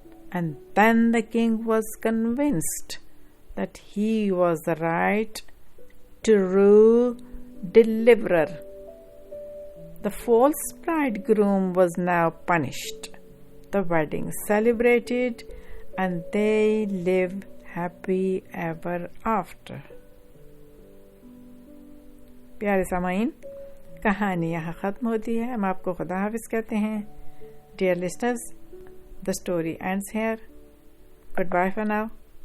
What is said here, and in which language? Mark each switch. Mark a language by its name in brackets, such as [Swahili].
[English] And then the king was convinced that he was the right, true deliverer. The false bridegroom was now punished, the wedding celebrated, and they live happy ever after. [Hindi] प्यारे सामाईन, कहानी यहाँ ख़त्म होती है। हम आपको खुदा हाफिज़ कहते हैं। [English] Dear listeners, the story ends here. Goodbye for now.